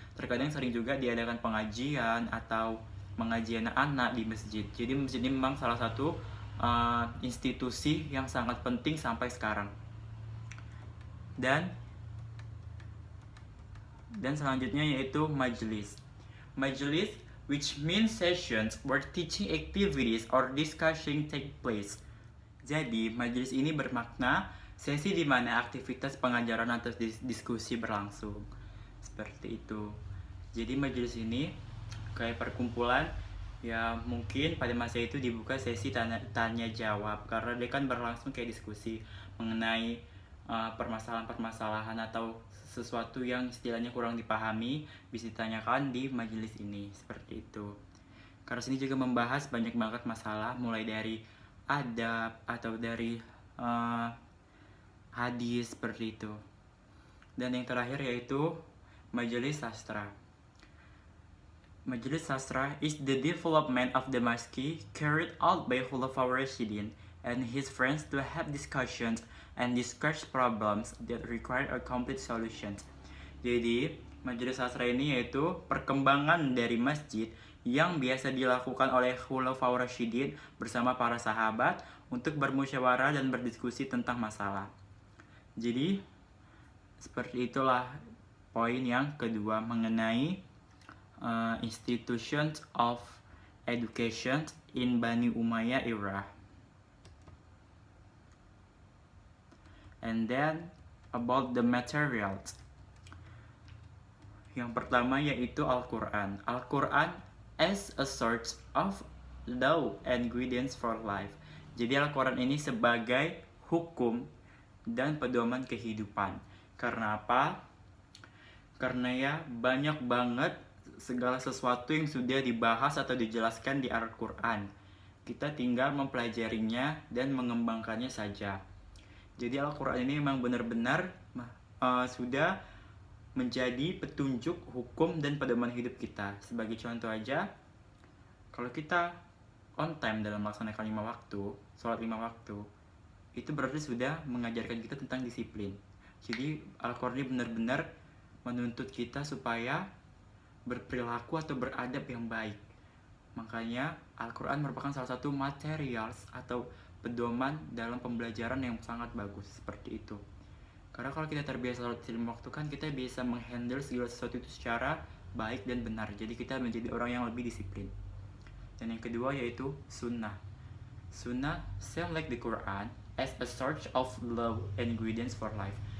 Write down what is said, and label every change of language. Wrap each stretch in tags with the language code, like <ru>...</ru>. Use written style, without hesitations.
<id>Terkadang sering juga diadakan pengajian atau mengaji anak-anak di masjid. Jadi masjid ini memang salah satu institusi yang sangat penting sampai sekarang. Dan selanjutnya yaitu majlis.</id> <en>Majlis, which means sessions where teaching activities or discussion take place.</en> <id>Jadi, majlis ini bermakna sesi di mana aktivitas pengajaran atau diskusi berlangsung. Seperti itu. Jadi, majlis ini kayak perkumpulan, ya mungkin pada masa itu dibuka sesi tanya jawab, karena dia kan berlangsung kayak diskusi mengenai permasalahan-permasalahan atau sesuatu yang istilahnya kurang dipahami, bisa ditanyakan di majelis ini, seperti itu. Karena sini juga membahas banyak banget masalah, mulai dari adab atau dari hadis, seperti itu. Dan yang terakhir yaitu majelis sastra.</id> <en>Majelis sastra is the development of the mosque carried out by Khulafaur Rashidin and his friends to have discussions and discuss problems that require a complete solution.</en> <id>Jadi, majelis sastra ini yaitu perkembangan dari masjid yang biasa dilakukan oleh Khulafaur Rashidin bersama para sahabat untuk bermusyawarah dan berdiskusi tentang masalah. Jadi, seperti itulah poin yang kedua mengenai institutions of education in Bani Umayyah era.</id> <en>And then about the materials.</en> <id>Yang pertama yaitu Al-Quran.</id> <en>Al-Quran as a source of law and guidance for life.</en> <id>Jadi Al-Quran ini sebagai hukum dan pedoman kehidupan. Karena apa? Karena ya banyak banget segala sesuatu yang sudah dibahas atau dijelaskan di Al-Quran. Kita tinggal mempelajarinya dan mengembangkannya saja. Jadi Al-Quran ini memang benar-benar sudah menjadi petunjuk hukum dan pedoman hidup kita. Sebagai contoh aja, kalau kita on time dalam melaksanakan 5 waktu, sholat 5 waktu, itu berarti sudah mengajarkan kita tentang disiplin. Jadi Al-Quran ini benar-benar menuntut kita supaya berperilaku atau beradab yang baik. Makanya Al-Quran merupakan salah satu materials atau pedoman dalam pembelajaran yang sangat bagus, seperti itu. Karena kalau kita terbiasa sholat 5 waktu kan kita bisa menghandle segala sesuatu itu secara baik dan benar. Jadi kita menjadi orang yang lebih disiplin. Dan yang kedua yaitu sunnah.</id> <en>Sunnah same like the Quran as a source of law and guidance for life.</en>